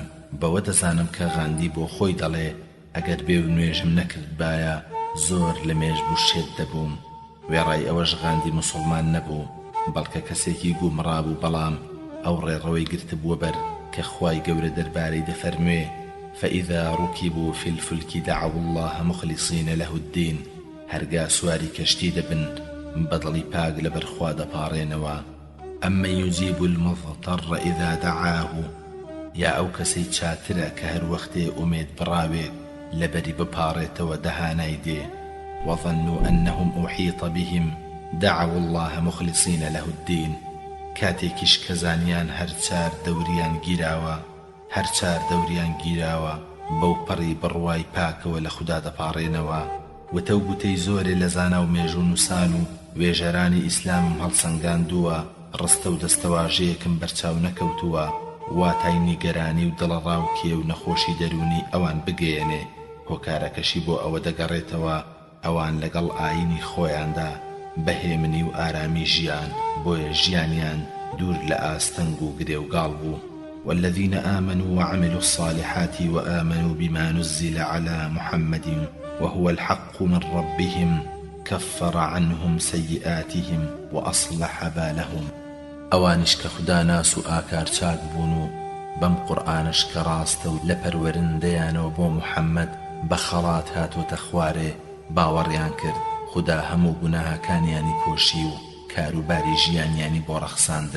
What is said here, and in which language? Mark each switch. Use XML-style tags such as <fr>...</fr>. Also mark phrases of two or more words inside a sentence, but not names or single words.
<ckb>بەوە دەزانم کە غاندی بۆ خۆی دەڵێ ئەگەر بێ و نوێژم نەکرد باە زۆر لە مێژ بوو شێت دەبووم. وێڕای ئەوەش غاندی موسڵمان نەبوو بەڵکە کەسێکی گومڕابوو، بەڵام ئەو ڕێڕەوەی گرتبووە بەر کە خوای گەورە دەربارەی دەفەرموێ</ckb> <ar>فإذا ركبوا في الفلك دعوا الله مخلصين له الدين.</ar> <ckb>هەرگا سواری کەشتی دەبن بەدڵی پاک لەبەر خوا دەپاڕێنەوە.</ckb> <ar>ئەمە يجيب المضطر إذا دعاه.</ar> <ckb>یا ئەو کەسەی چاترە کە هەر وەختێ ئومێد بڕاوێت لەبەری بپاڕێتەوە دەهانای دێ.</ckb> <ar>وظنوا أنهم أحيط بهم دعوا الله مخلصين له الدين.</ar> <ckb>کاتێکیش کەزانیان هەر چار دەوریان گیراوە بەو پەڕی بڕوای پاکەوە لە خوددا دەپاڕێنەوە. وتەو گوتەی زۆرێ لە زانا و مێژوونووسان و وێژەرانی ئیسلامم هەڵسەنگاندووە، ڕستە و دەستەواژەیەکم بەرچاو نەکەوتووە، واتای نیگەرانی و دڵەڕاوکێ و نەخۆشی دەرونی ئەوان بگەیەنێ. هۆکارەکەشی بۆ ئەوە دەگەڕێتەوە ئەوان لەگەڵ ئاینی خۆیاندا بەهێمنی و ئارامی ژیان، بۆیە ژیانیان دوور لە ئاستەنگ و گرێوگاڵ بوو.</ckb> <ar>والذين آمنوا وعملوا الصالحات وآمنوا بما نزل على محمد وهو الحق من ربهم كفر عنهم سيئاتهم وأصلح بالهم.</ar> <ckb>ئەوانش کە خوددا ناس و ئاکار چاک بوون و بەم قورئانش کە ڕاستە و لە پەروەرندەیانەوە بۆ محەممەد بە خەڵات هاتۆتە خوارێ باوەڕیان کرد، خوددا هەموو گوناهاکانیانی پۆشی و کاروباری ژیانیانی بۆ ڕەخساندن.</ckb>